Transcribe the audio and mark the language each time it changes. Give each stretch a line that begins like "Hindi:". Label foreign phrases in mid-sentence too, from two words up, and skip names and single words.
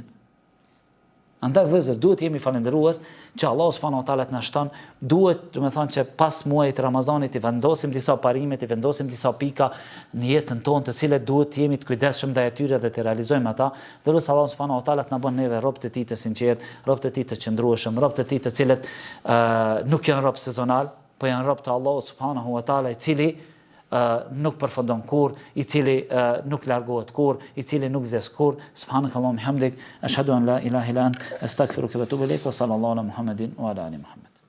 Albanian: Andaj vëllezër, duhet jemi falendërues që Allah
Arabic: سبحانه وتعالى
Albanian: të na shton, duhet, do të thonë që pas muajit Ramazanit i vendosim disa parime, i vendosim disa pika në jetën tonë, të cilet duhet të jemi të kujdesshëm ndaj atyre dhe të realizojmë ata, dhe lutem Allah
Arabic: سبحانه وتعالى
Albanian: të na bën neve robët e tij të sinqert, robët e tij të qëndrueshëm, robët e tij të cilët nuk janë rob sezonal, po janë rob të Allahut
Arabic: سبحانه وتعالى,
Albanian: i cili nuk përfundon kur, i cili nuk largohet kur, i cili nuk vdes kur.
Arabic: سبحانك اللهم حمدك أشهد أن لا إله إلا أنت أستغفرك وأتوب إليك وصلى الله على محمد وعلى آل محمد.